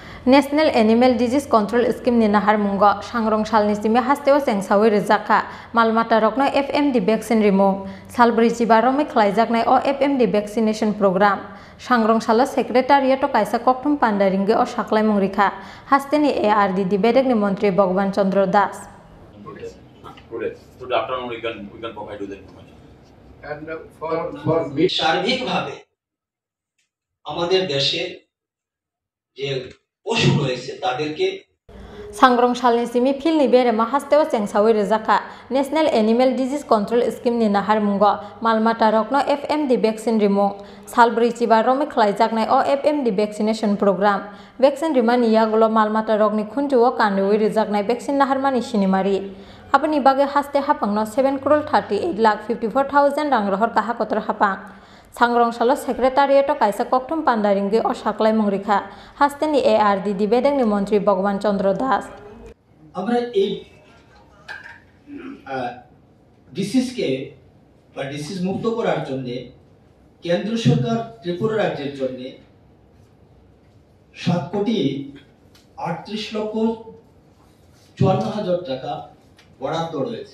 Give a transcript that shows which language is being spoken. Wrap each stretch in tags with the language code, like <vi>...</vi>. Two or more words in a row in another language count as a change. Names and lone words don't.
<trp>National Animal Disease Control Scheme ni nahar mungo sangrong salni simi Hasteo Chengsawi Rwjakha malmata rokno</trp> <en>FMD vaccine</en> <trp>Rwmung salbri jibaromai khlaijaknai o</trp> <en>FMD vaccination program</en> <trp>sangrong salo secretariat o kaisa kokthum pandaringe o saklaimung rikha hasteni ARD bedekni mantri Bhagwan Chandra Das.</trp> <en>Today afternoon we can provide you the information. And for me</en> <bn>সার্বিক ভাবে আমাদের দেশে যে পশু রয়েছে তাদেরকে</bn> <trp>Sangrong salni simi Philnwi Beremo Hasteo Chengsawi Rwjakha National Animal Disease Control Scheme ni nahar mungo malmata rokno</trp> <en>FMD vaccine</en> <trp>Rwmung salbri jibaromai khlaijaknai o</trp> <en>FMD vaccination program</en> <trp>vaccine rwmani yagulo malmata rokni khunjuo kanduwi rwjaknai vaccine naharmani sinimari apni bage haste hapangno 7,38,54,000 rang rohor kaha kotor hapang sangrong salo secretariat o kaisa kokthum pandaringe o saklaimung rikha hasteni ARD bedekni mantri Bhagwan Chandra Das.</trp> <bn>আমরা এই ডিসিজকে বা ডিসিজ মুক্ত করার জন্য কেন্দ্র সরকার ত্রিপুরা রাজ্যের জন্য 7,38,54,000 টাকা বরাদ্দ রয়েছে।</bn>